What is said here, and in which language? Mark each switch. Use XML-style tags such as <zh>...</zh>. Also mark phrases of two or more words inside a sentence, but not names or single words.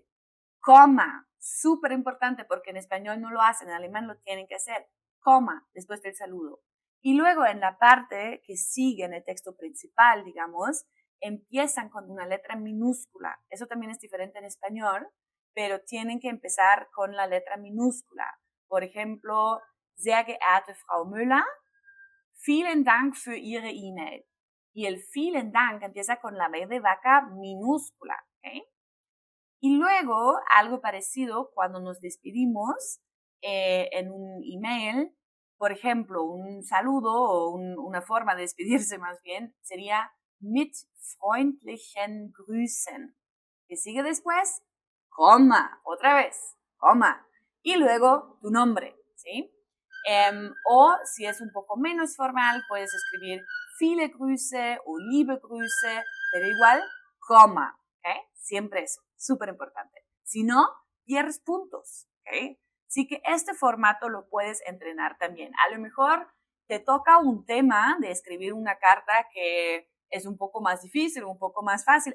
<es>Coma, súper importante porque en español no lo hacen, en alemán lo tienen que hacer, coma, después del saludo. Y luego en la parte que sigue en el texto principal, digamos, empiezan con una letra minúscula. Eso también es diferente en español, pero tienen que empezar con la letra minúscula. Por ejemplo,</es> <de>sehr geehrte Frau Müller, vielen Dank für Ihre E-Mail.</de> <es>Y el</es> <de>vielen Dank</de> <es>empieza con la B de vaca minúscula, ¿ok? Y luego, algo parecido, cuando nos despedimos en un email, por ejemplo, un saludo o una forma de despedirse más bien, sería</es> <de>mit freundlichen Grüßen.</de> <es>¿Qué sigue después? Coma, otra vez, coma. Y luego tu nombre, ¿sí? O si es un poco menos formal, puedes escribir</es> <de>viele Grüße</de> <es>o</es> <de>liebe Grüße,</de> <es>pero igual, coma. ¿Okay? Siempre eso, súper importante. Si no, pierdes puntos. ¿Okay? Así que este formato lo puedes entrenar también. A lo mejor te toca un tema de escribir una carta que es un poco más difícil, un poco más fácil.</es>